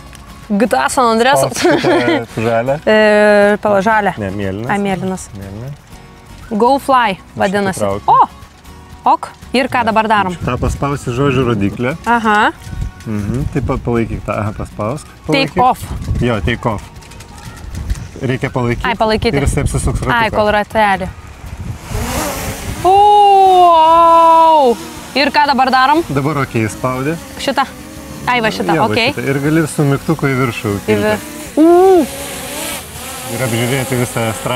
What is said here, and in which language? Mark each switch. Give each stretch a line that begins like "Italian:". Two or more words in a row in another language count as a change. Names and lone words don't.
Lithuanian: GTA San Andreasas. Žalia. Pala žalia. Ne, mėlynas. Ai, mėlynas. Mėlyna. Go Fly vadinasi. O, ok. Ir ką dabar darom? Ta paspausi žodžių rodiklę. Aha. Taip pat palaikyk tą. Aha, paspausk.
English: Take off.
Lithuanian: Jo,
English: take off.
Lithuanian: Reikia palaikyti. Ai, palaikyti. Ir jis apsisuks ratuką. Ai, kol ratelį. Wow. Ir ką dabar darom? Dabar ok, spaudė. Šitą. Ai, va šitą, Jo, ok. Šitą. Ir gali su mygtuku į viršų. Ir apžiūrėti visą estradą.